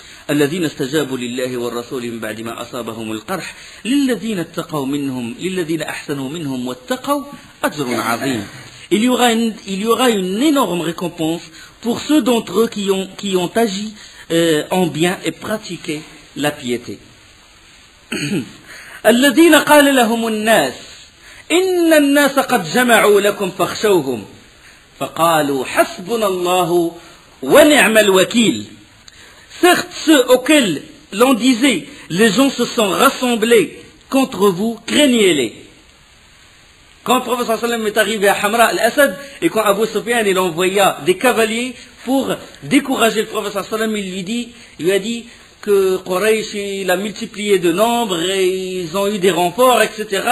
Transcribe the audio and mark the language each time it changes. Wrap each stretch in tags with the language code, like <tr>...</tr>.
<ar>الذين استجابوا لله والرسول من بعد ما أصابهم القرح للذين اتقوا منهم للذين أحسنوا منهم واتقوا أجر عظيم.</ar> <fr>Il y aura une énorme récompense pour ceux d'entre eux qui ont agi en bien et pratiqué la piété.</fr> <ar>الذين قال لهم الناس إن الناس قد جمعوا لكم فاخشوهم فقالوا حسبنا الله ونعم الوكيل.</ar> <fr>Certes, ceux auxquels l'on disait les gens se sont rassemblés contre vous, craignez-les. Quand le prophète sallallahu alayhi wa sallam est arrivé à Hamra al-Asad et quand Abu Sufyan il envoya des cavaliers pour décourager le prophète sallallahu alayhi wa sallam, il lui a dit que Quraysh il a multiplié de nombre et ils ont eu des renforts, etc.</fr>